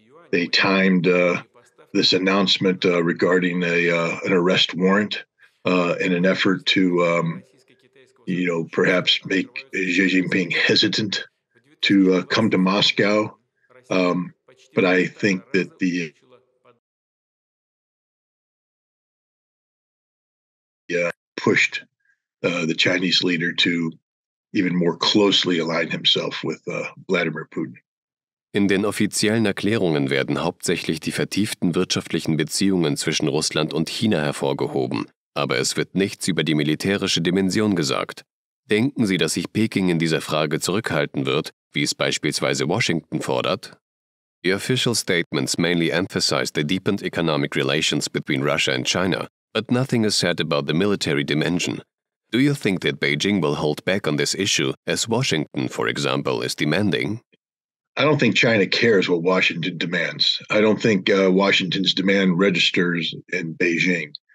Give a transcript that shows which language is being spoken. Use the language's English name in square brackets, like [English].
[English] They timed this announcement regarding an arrest warrant in an effort to, perhaps make Xi Jinping hesitant to come to Moscow. But I think that the pushed the Chinese leader to even more closely align himself with Vladimir Putin. [German] In den offiziellen Erklärungen werden hauptsächlich die vertieften wirtschaftlichen Beziehungen zwischen Russland und China hervorgehoben, aber es wird nichts über die militärische Dimension gesagt. Denken Sie, dass sich Peking in dieser Frage zurückhalten wird, wie es beispielsweise Washington fordert? [English] The official statements mainly emphasize the deepened economic relations between Russia and China, but nothing is said about the military dimension. Do you think that Beijing will hold back on this issue, as Washington, for example, is demanding? I don't think China cares what Washington demands. I don't think Washington's demand registers in Beijing.